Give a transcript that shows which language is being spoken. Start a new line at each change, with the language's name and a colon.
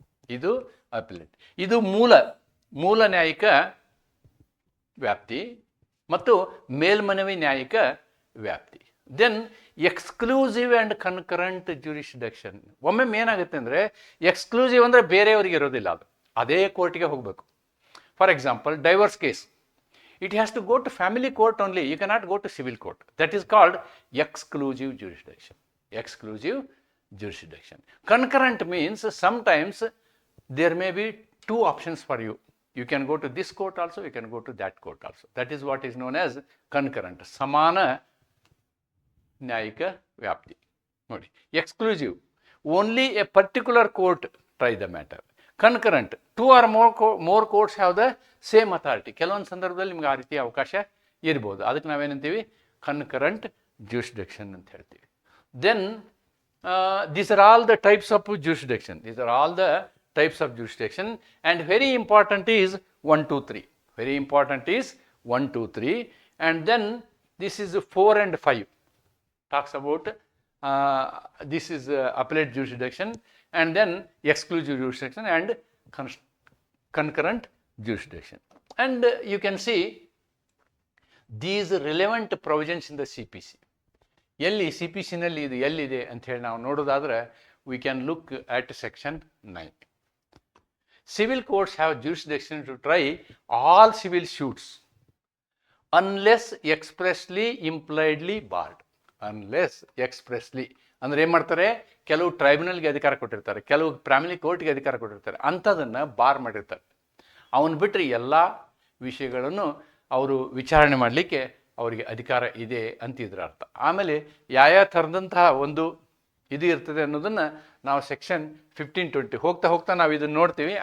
Kannada: ಇದು ಅಪಿಲೇಟ್, ಇದು ಮೂಲ ನ್ಯಾಯಿಕ ವ್ಯಾಪ್ತಿ ಮತ್ತು ಮೇಲ್ಮನವಿ ನ್ಯಾಯಿಕ ವ್ಯಾಪ್ತಿ.
English: Then exclusive and concurrent jurisdiction.
Kannada: ಒಮ್ಮೊಮ್ಮೆ ಏನಾಗುತ್ತೆ ಅಂದರೆ, ಎಕ್ಸ್ಕ್ಲೂಸಿವ್ ಅಂದರೆ ಬೇರೆಯವರಿಗೆ ಇರೋದಿಲ್ಲ, ಅದೇ ಕೋರ್ಟಿಗೆ ಹೋಗಬೇಕು.
English: For example, divorce case, it has to go to family court only. You cannot go to civil court. That is called exclusive jurisdiction. Exclusive jurisdiction. Concurrent means sometimes there may be two options for you. You can go to this court also, you can go to that court also. That is what is known as concurrent.
Kannada: Samana ನ್ಯಾಯಿಕ ವ್ಯಾಪ್ತಿ.
English: ನೋಡಿ, exclusive, only a particular court try the matter. Concurrent, 2 or more courts have the same authority.
Kannada: ಕೆಲವೊಂದು ಸಂದರ್ಭದಲ್ಲಿ ನಿಮ್ಗೆ ಆ ರೀತಿಯ ಅವಕಾಶ ಇರ್ಬೋದು. ಅದಕ್ಕೆ ನಾವೇನಂತೀವಿ, ಕನ್ಕರೆಂಟ್ ಜ್ಯೂರಿಸ್ಡಿಕ್ಷನ್ ಅಂತ ಹೇಳ್ತೀವಿ.
English: Then these are all the types of jurisdiction. These are all the types of jurisdiction, and very important is 1, 2, 3. Very important is 1, 2, 3, and then this is 4 and 5. Talks about this is appellate jurisdiction, and then exclusive jurisdiction and concurrent jurisdiction. And you can see these relevant provisions in the CPC.
Kannada: ಎಲ್ಲಿ C P ಸಿನಲ್ಲಿ ಇದು ಎಲ್ಲಿದೆ ಅಂತ ಹೇಳಿ ನಾವು ನೋಡೋದಾದ್ರೆ,
English: we can look at section 9. Civil courts have jurisdiction to try all civil suits unless expressly impliedly barred.
Kannada: Unless expressly ಅಂದ್ರೆ ಏನು ಮಾಡ್ತಾರೆ, ಕೆಲವು ಟ್ರೈಬ್ಯುನಲ್ಗೆ ಅಧಿಕಾರ ಕೊಟ್ಟಿರ್ತಾರೆ, ಕೆಲವು ಫ್ಯಾಮಿಲಿ ಕೋರ್ಟ್ಗೆ ಅಧಿಕಾರ ಕೊಟ್ಟಿರ್ತಾರೆ, ಅಂಥದನ್ನು ಬಾರ್ ಮಾಡಿರ್ತಾರೆ. ಅವನು ಬಿಟ್ಟರೆ ಎಲ್ಲ ವಿಷಯಗಳನ್ನು ಅವರು ವಿಚಾರಣೆ ಮಾಡಲಿಕ್ಕೆ ಅವರಿಗೆ ಅಧಿಕಾರ ಇದೆ ಅಂತಿದ್ರ ಅರ್ಥ. ಆಮೇಲೆ ಯಾವ ಥರದಂತಹ ಒಂದು ಇದು ಇರ್ತದೆ ಅನ್ನೋದನ್ನು ನಾವು ಸೆಕ್ಷನ್ 1520 ಹೋಗ್ತಾ ನಾವು ಇದನ್ನು ನೋಡ್ತೀವಿ.